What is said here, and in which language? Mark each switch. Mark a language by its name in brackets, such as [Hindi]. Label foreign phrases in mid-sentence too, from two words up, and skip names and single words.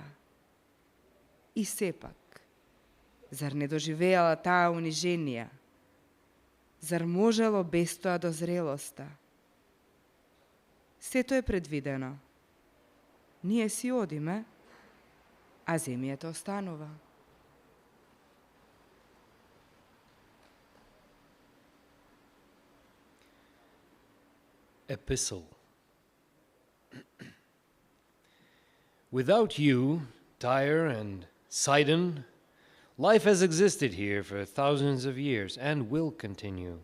[Macedonian] И сепак, зар не доживеала таа униженија? Зар можело без тоа до зрелоста? Сето е предвидено. Ние си одиме, а земјата останува. [English] Epistle. Without you, Tyre and Sidon, life has existed here for thousands of years and will continue.